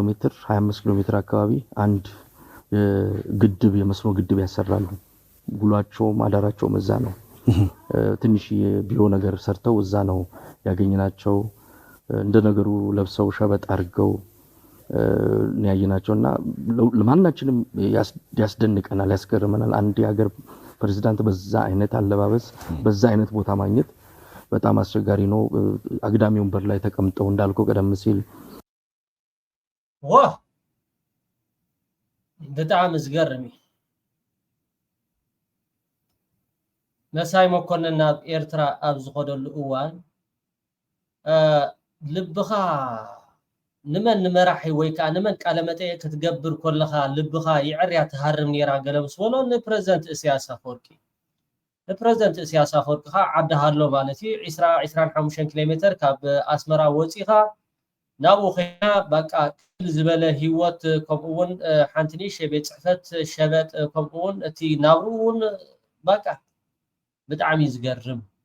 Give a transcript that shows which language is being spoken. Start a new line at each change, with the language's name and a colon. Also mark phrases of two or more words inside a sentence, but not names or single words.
Amharic: ሜትር 25 ኪሎ ሜትር አካባቢ አንድ ግድብ የመስኖ ግድብ ያሰራሉ። ጉሏቸውም አዳራቸውም እዛ ነው። ትንሽ ቢሮ ነገር ሰርተው እዛ ነው ያገኘናቸው። እንደ ነገሩ ለብሰው ሸበጥ አድርገው ያየናቸውና ለማናችንም ያስደንቀናል፣ ያስገርመናል። አንድ የሀገር ፕሬዝዳንት በዛ አይነት አለባበስ በዛ አይነት ቦታ ማግኘት በጣም አስቸጋሪ ነው። አግዳሚ ወንበር ላይ ተቀምጠው እንዳልከው ቀደም ሲል
Tigrinya: በጣም ዝገርሚ መሳይ መኮንን ናብ ኤርትራ ኣብ ዝኸደሉ እዋን ልብኻ ንመን ንመራሒ ወይ ከዓ ንመን ቃለ መጠይቅ ክትገብር ከለኻ ልብኻ ይዕርያ ትሃርም ነራ ገለ ምስ በሎ ንፕሬዝዳንት ኢሳያስ አፈወርቂ ንፕሬዝዳንት ኢሳያስ አፈወርቂ ኻ ዓዳሃሎ ማለት እዩ 25 ኪሎ ሜትር ካብ ኣስመራ ወፂኻ ናብኡ ኸይና በቃ ዝበለ ህይወት ከምኡውን ሓንቲ ንእሽተይ ቤት ፅሕፈት ሸበጥ ከምኡውን እቲ ናብኡውን በቃ ብጣዕሚ ዝገርም